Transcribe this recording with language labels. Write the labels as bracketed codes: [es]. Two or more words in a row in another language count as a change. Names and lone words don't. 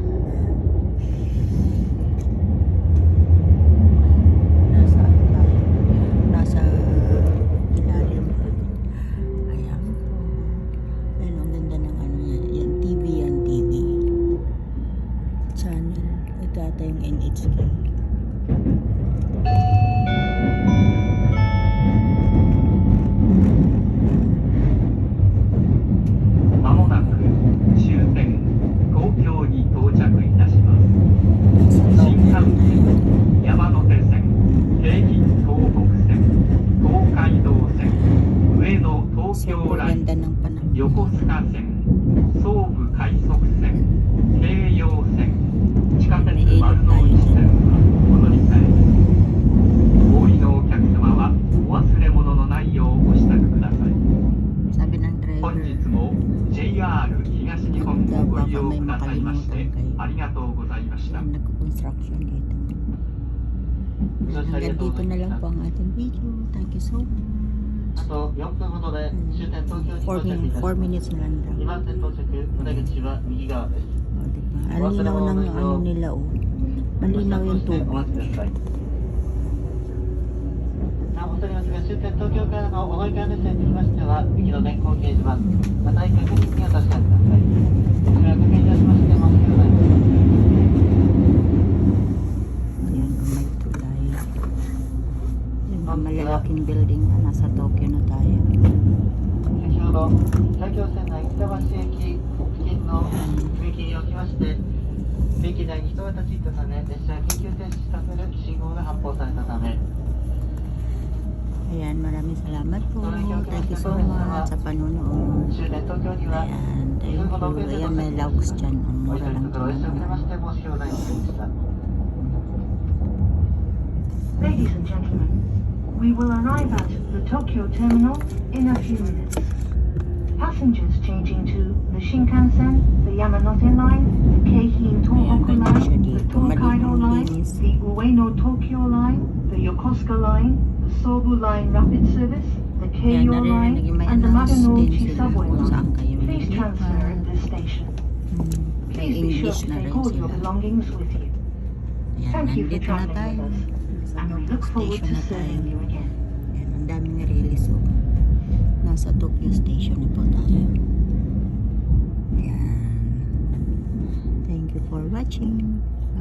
[tl] Nasa ano tayo? Nasa ilalim. Ayan po. Ayun, ang ganda ng ano yan. Yan, TV yan, TV. Channel. Ito ata yung NHK. [ja] まもなく終点東京に到着いたします。新幹線、山手線、京浜東北線、東海道線、上野東京ライン、 [tl] Ganda ng panahon. [ja] 横須賀線、総武快速線、京葉線、地下鉄丸ノ内線はお乗り換えです。お降りのお客様はお忘れ物のないようご支度ください。 [tl] Sabi ng driver, [ja] 本日も JR 東日本をご利用くださいましてありがとうございました。 [tl] nagko-construction dito. Hanggang dito na lang po ang ating video. [en] Thank you so much. [ja] あと4分ほどで終点東京に到着いたします。 [tl] 4 minutes na lang daw. [ja] 2 番線到着、お出口は右側です。 [tl] O, diba? Ang linaw ng ano nila, oh. Malinaw yung [ja] お [tl] tubig. [ja] 待ちください。なお戻りますが、終点東京からのお乗り換え列車につきましては、右の電光掲示板、また確認にお確かめください。こちら確認いたしまして、お待ちください。 [tl] Ayan, may tulay. Yung malalaking building na nasa Tokyo na tayo. [ja] 先ほど、埼京線内北橋駅付近の踏切におきまして、踏切内に人が立ち入ったため、列車が緊急停止させる信号が発報されたため、 [tl] Ayan, maraming salamat po. [en] Thank you so much [tl] sa panonood. [ja] 終点東京には [tl] Ayan, thank [ja] 2分ほど遅れ [en] you. [ja] て [tl] Ayan, [ja] 到 [tl] may [ja] 着いたし [tl] logs [ja] ます。 [tl] dyan. Ang [ja] お [tl] mura [ja] 急ぎ [tl] lang [ja] のところお越し遅れま [tl] ito. [ja] して申し訳ございませんでした。 [en] Ladies and gentlemen, we will arrive at the Tokyo terminal in a few minutes. Passengers changing to the Shinkansen, the Yamanote line, the Keihin Tohoku line, the Tokaido line, the Ueno Tokyo line, the Yokosuka line, the Sobu line rapid service, the [tl] Ayan, [en] Keio line, [tl] naririnig may [en] and the [tl] announce din [en] Madanouchi [tl] sila [en] subway [tl] kung saan [en] line. [tl] kayo [en] Please transfer at this station. [tl] May [en] Please be sure [tl] English [en] to [tl] na [en] take [tl] rin [en] all your [tl] sila. [en] belongings with you. [tl] Ayan, [en] Thank you for [tl] nandito na [en] traveling [tl] tayo. [en] with us, [tl] Sa [en] and we look forward [tl] station [en] to [tl] na tayo. [en] serving you again. [tl] Ayan, ang daming release. Oh. Nasa Tokyo Station na po tayo. Ayan. [en] Thank you for watching.